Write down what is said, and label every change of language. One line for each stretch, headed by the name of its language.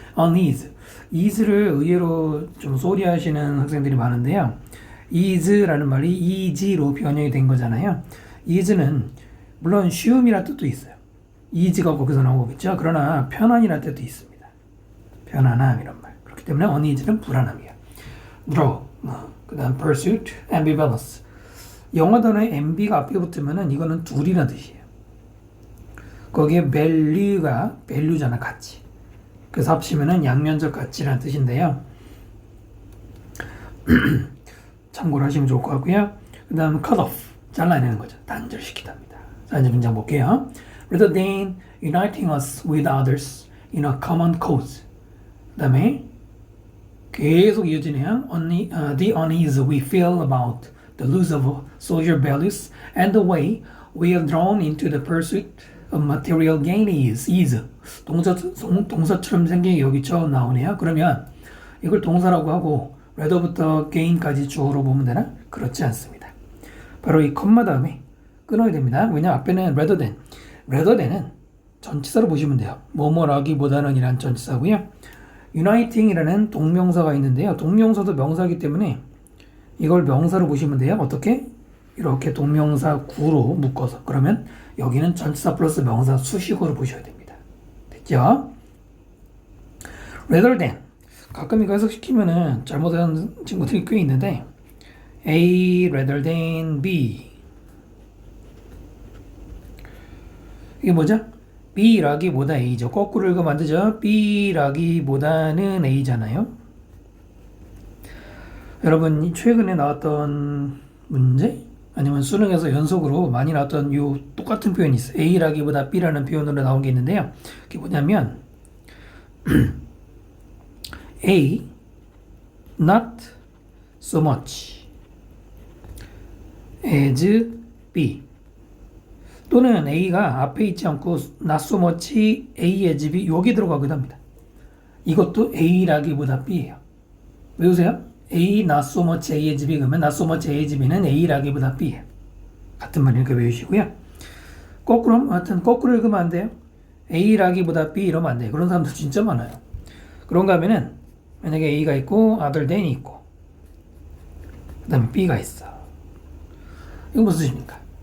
Korean: unease, ease를 의외로 좀 소리 하시는 학생들이 많은데요. ease라는 말이 easy로 변형이 된 거잖아요. ease는 물론 쉬움이라는 뜻도 있어요. easy가 거기서 나오겠죠. 그러나 편안이라는 뜻도 있습니다. 편안함 이런 말. 그렇기 때문에 uneasy는 불안함이야.
English: draw, 그 다음 pursuit, ambivalence.
Korean: 영어 단어에 ambi가 앞에 붙으면은 이거는 둘이라는 뜻이에요. 거기에 value잖아, 가치. 그래서 합치면은 양면적 가치라는 뜻인데요. 참고를 하시면 좋을 것 같고요. 그 다음 cut off, 잘라내는 거죠. 단절시키답니다. 자, 이제 문장 볼게요.
English: Rather than uniting us with others in a common cause.
Korean: 그 다음에 계속 이어지네요.
English: The unease we feel about the loss of social values and the way we are drawn into the pursuit of material gain is.
Korean: 동사처럼 생긴 게 여기 처음 나오네요. 그러면 이걸 동사라고 하고 rather부터 gain까지 주어로 보면 되나? 그렇지 않습니다. 바로 이 컴마 다음에 끊어야 됩니다. 왜냐면 앞에는 rather than은 전치사로 보시면 돼요. 뭐뭐라기보다는 이란 전치사고요. uniting이라는 동명사가 있는데요. 동명사도 명사이기 때문에 이걸 명사로 보시면 돼요. 어떻게? 이렇게 동명사 구로 묶어서. 그러면 여기는 전치사 플러스 명사 수식어로 보셔야 됩니다. 됐죠? rather than. 가끔 이거 해석시키면은 잘못하는 친구들이 꽤 있는데
English: A rather than B.
Korean: 이게 뭐죠? B라기보다 A죠. 거꾸로 읽으면 안 되죠. B라기보다는 A잖아요. 여러분 최근에 나왔던 문제 아니면 수능에서 연속으로 많이 나왔던 요 똑같은 표현이 있어요. A라기보다 B라는 표현으로 나온 게 있는데요. 그게 뭐냐면
English: A not so much as B
Korean: 또는 A가 앞에 있지 않고
English: not so much A as B
Korean: 여기 들어가기도 합니다. 이것도 A라기보다 B예요. 외우세요?
English: A not so much A as B
Korean: 그러면
English: not so much A as B
Korean: 는 A라기보다 B예요. 같은 말 이렇게 외우시고요. 거꾸로 읽으면 안 돼요. A라기보다 B 이러면 안 돼요. 그런 사람들 진짜 많아요. 그런가 하면은 만약에 A가 있고 other than이 있고 그 다음에 B가 있어. 이거 무슨 뜻입니까?